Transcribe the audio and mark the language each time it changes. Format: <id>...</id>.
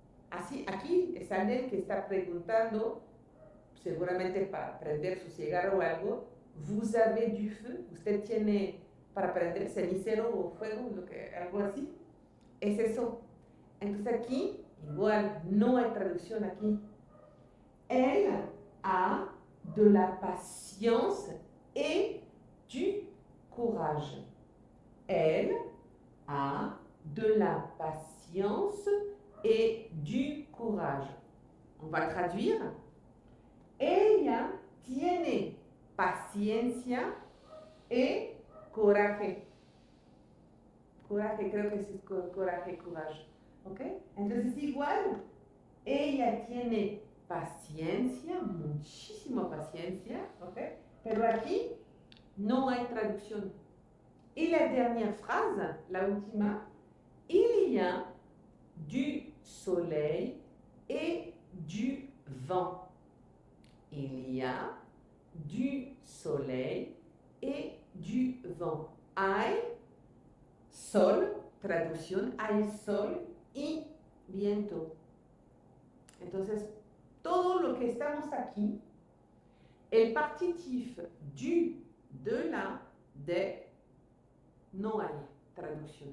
<es>Así, aquí es alguien que está preguntando, seguramente para prender su cigarro o algo.</es> <fr>Vous avez du feu.</fr> <es>¿Usted tiene para prender cenicero o fuego? Algo así. Es eso. Entonces aquí, igual, no hay traducción aquí.</es> <fr>Elle a de la patience et du courage. Elle a de la patience et du courage. On va traduire.</fr> <es>Ella tiene paciencia y coraje. Coraje, creo que es coraje, courage. ¿Ok? Entonces igual, ella tiene paciencia, muchísima paciencia, ¿ok? Pero aquí no hay traducción.</es> <fr>Y la dernière phrase,</fr> <es>la última,</es> <fr>il y a du soleil et du vent. Il y a du soleil et du vent.</fr> <es>Hay sol, traducción, hay sol y viento. Entonces, todo lo que estamos aquí, el partitif du, de la, de, no hay traducción.</es>